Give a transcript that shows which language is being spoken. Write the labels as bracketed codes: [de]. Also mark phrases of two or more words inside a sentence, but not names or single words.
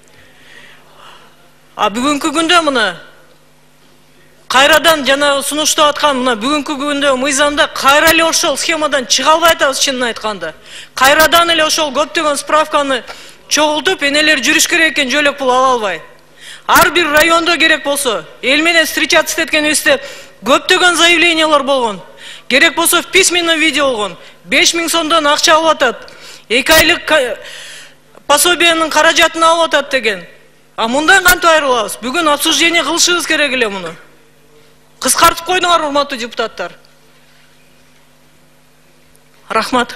[ky] Бүгүнкү күндө мына кайрадан жана сунуштап аткан мына бүгүнкү күндө мыйзамда кайра эле ошол схемадан чыга албай атабыз чынын айтканда. Кайрадан эле ошол көптөгөн справканы чогултуп, энелер жүрүш керек экен жөлөк пул ала албай. Ар бир райондо керек болсо, эл менен встречаться эткенибизде көптөгөн заявлениялар болгон. Керек болсо [ru] в письменном виде [ky] болгон. 5 миң сомдон акча алып атат. 2 айлык пособиянын каражатын алып атат деген. Мындан кантип айрылабыз? Бүгүн обсуждение кылышыбыз керек эле муну. Кыскартып койдуңар, урматтуу депутаттар. Рахмат.